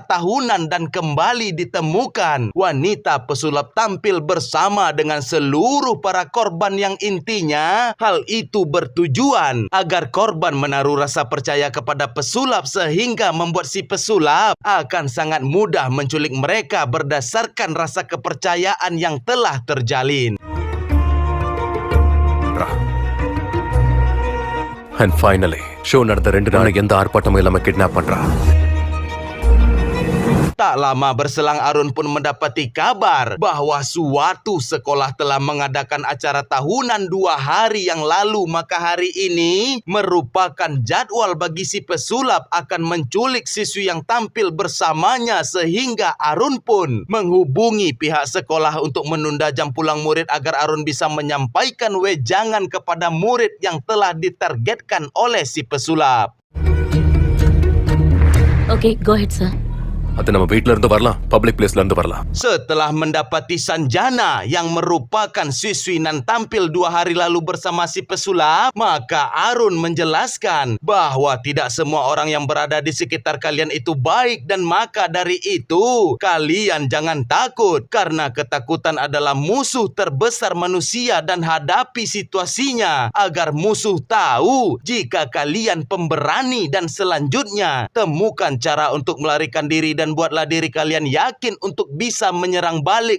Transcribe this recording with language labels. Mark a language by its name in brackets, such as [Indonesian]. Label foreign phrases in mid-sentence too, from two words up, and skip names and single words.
[Indonesian] tahunan, dan kembali ditemukan wanita pesulap tampil bersama dengan seluruh para korban yang intinya hal itu bertujuan agar korban menaruh rasa percaya kepada pesulap sehingga membuat si pesulap akan sangat mudah menculik mereka berdasarkan rasa kepercayaan yang telah terjalin. [English] And finally, [Tamil] show நடந்த 2 நாள் எந்த ஆர்ப்பாட்டமும் இல்லாம கிட்னாப் பண்றா. [Indonesian] Tak lama berselang Arun pun mendapati kabar bahwa suatu sekolah telah mengadakan acara tahunan 2 hari yang lalu. Maka hari ini merupakan jadwal bagi si pesulap akan menculik siswi yang tampil bersamanya, sehingga Arun pun menghubungi pihak sekolah untuk menunda jam pulang murid agar Arun bisa menyampaikan wejangan kepada murid yang telah ditargetkan oleh si pesulap. [English] Okay, go ahead, sir. [Tamil] அது நம்ம வீட்ல இருந்து வரலாம், [English] public placeல [Tamil] இருந்து வரலாம். [Indonesian] Setelah mendapati Sanjana yang merupakan siswi nan tampil 2 hari lalu bersama si pesulap, maka Arun menjelaskan bahwa tidak semua orang yang berada di sekitar kalian itu baik, dan maka dari itu kalian jangan takut, karena ketakutan adalah musuh terbesar manusia, dan hadapi situasinya agar musuh tahu jika kalian pemberani, dan selanjutnya temukan cara untuk melarikan diri dan buatlah diri kalian yakin untuk bisa menyerang balik.